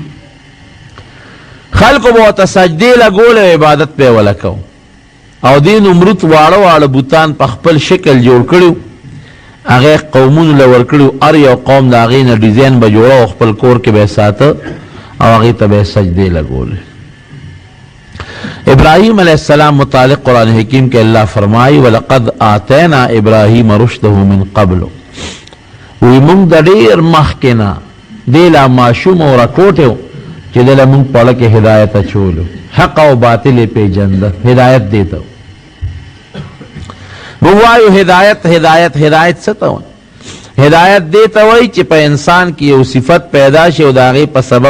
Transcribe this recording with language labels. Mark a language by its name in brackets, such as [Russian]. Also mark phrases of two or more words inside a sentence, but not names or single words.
[Pashto] خلکو به ورته سجدې لګولې او عبادت به یې وله کو او دې نمرود واړه واړه بوتان په خپل شکل جوړ کړي هغې قومونو له ورکړي هر یو قوم د هغې نه ډیزاین به جوړه او خپل کور کې به یې ساته او هغې ته به یې سجدې لګولې ابراهیم [Arabic] علیہ السلام [Pashto] متعلق [Urdu] قرآن حکیم کے اللہ فرمائی [Arabic] وَلَقَدْ آتَيْنَا إِبْرَاهِيمَ رُشْدَهُ مِنْ قَبْلُ [Pashto] وی مونږ د ډېر مخکې نه دې لا ماشوم او راکوټ و چې دې له مونږ په اړه کې هدایت اچولو حق او باطل یې پېژنده هدایت دې ته مونږ وایو هدایت هدایت هدایت څه ته وایي هدایت دې ته وایي چې په انسان کې یو صفت پیدا شي او د هغې په سبب